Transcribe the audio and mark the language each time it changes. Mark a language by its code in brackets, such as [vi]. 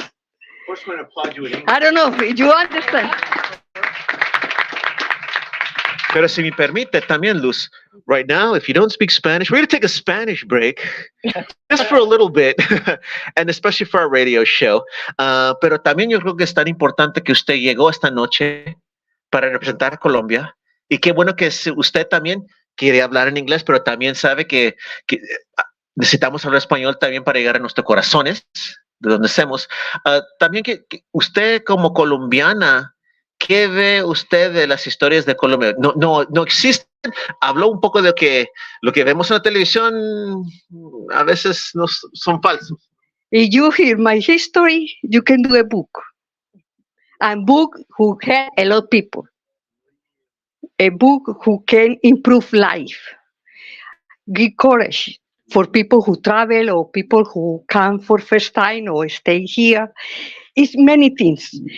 [en] Of course, we're going to applaud you in English. I don't know if you understand. [es] Pero si me permite también, [en] Luz, right now, if you don't speak Spanish, we're going to take a Spanish break just for a little bit, and especially for our radio show. [es] Pero también yo creo que es tan importante que usted llegó esta noche para representar a Colombia. Y qué bueno que usted también quiere hablar en inglés, pero también sabe que necesitamos hablar español también para llegar a nuestros corazones, de donde estemos. También que usted como colombiana, ¿qué ve usted de las historias de Colombia? No existen. Habló un poco de lo que vemos en la televisión a veces no son falsos. [en] If you hear my history, you can do a book. A book who help a lot of people. A book who can improve life. Give courage for people who travel or people who come for first time or stay here. It's many things.